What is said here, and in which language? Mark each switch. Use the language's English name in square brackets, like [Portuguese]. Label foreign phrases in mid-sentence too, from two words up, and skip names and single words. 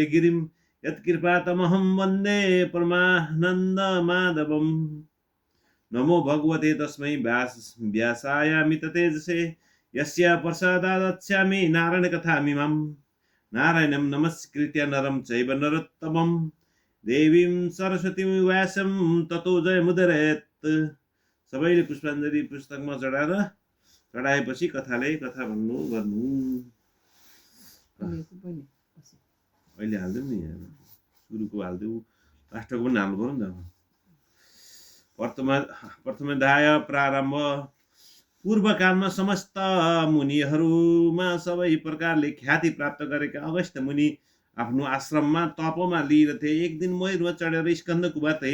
[Sanskrit] गिरिं यत्कृपातमहं वन्दे परमानन्दमाधवम् नमो भगवते तस्मै व्यासायामित तेजसे यस्य प्रसादादच्छामि नारायणकथामिमं नारायणं नमस्कृत्य नरं चैव नरोत्तमं देवीं सरस्वतीं व्यासं ततो जयमुदीरयेत् [Nepali] सबैले पुष्पाञ्जलि पुस्तकमा चढाएपछि कथाले कथा भन्नु गर्नु अहिले हाल्दिउँ नि सुरुको हाल्दिउँ लास्टको पनि हाल्नु पर्यो नि त प्रथमोध्याय प्रारम्भ पूर्वकालमा समस्त मुनिहरूमा सबै प्रकारले ख्याति प्राप्त गरेका अगस्त्य मुनि आफ्नो आश्रममा तपमा लिइरहे एक दिन मयूरमा चढेर स्कन्द कुमार त्यही